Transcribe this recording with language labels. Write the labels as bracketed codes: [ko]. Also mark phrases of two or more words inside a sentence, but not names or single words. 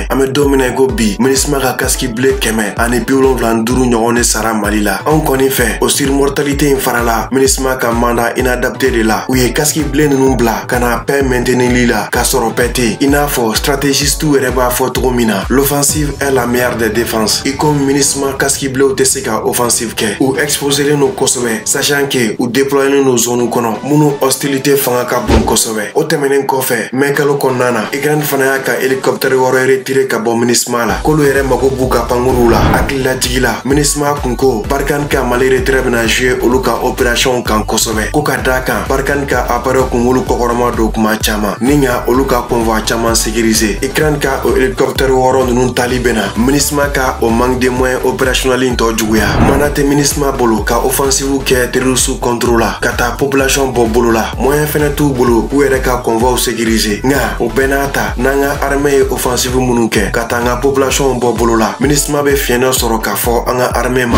[bm] An bɛ don min ko bi MINUSMA ka [fr] casque bleu [bm] 175 ɲɔgɔn de sara Mali la. Anw kɔni fɛ o surmortalité in farala MINUSMA ka [fr] mandat inadapté [bm] de la. U ye [fr] casque bleu [bm] ninnu bila ka na [fr] paix maintenirli [bm] la k'a sɔrɔ paix tɛ. I n'a fɔ stratégistes yɛrɛ b'a fɔ cogo min na [fr] l'offensive est la meilleure des défenses. [bm] I comme MINUSMA [fr] casque bleu [bm] tɛ se ka offensive kɛ. U exposelen don kosɛbɛ [fr] sachant que [bm] u déployelen don zone kɔnɔ minnu hostilité fanga ka bon kosɛbɛ. O tɛmɛnen kɔfɛ mai kalo kɔnɔna na Ukraine fana y'a ka hélicoptère wɔɔrɔ retiré ka bɔ MINUSMA la. K'olu yɛrɛ mago b'u ka pankuru la. Hakilila jigila MINUSMA kun ko Barkhane ka Mali retrait bɛna jouer olu ka opération kan kosɛbɛ. Ko ka d'a kan Barkhane ka appareil kunkolo kɔkɔrɔma don kuma caman ni ɲa olu ka convoi caman sécuriser. Ukraine ka o hélicoptère wɔɔrɔ ninnu tali bɛna MINUSMA ka o [fr] manque de moyens opérationnels [bm] tɔ juguya. Mana tɛ MINUSMA bolo ka offensive kɛ [fr] terroriste contre [bm] la ka taa population bɔ bolo la. Moyen fɛnɛ t'u bolo u yɛrɛ ka [fr] convoi sécuriser. [bm] Nka o bɛɛ n'a ta n'an ka armée ye offensive minnu kɛ ka taa an ka population bɔ bolo la MINUSMA bɛ fiɲɛ sɔrɔ k'a fɔ an ka armée ma.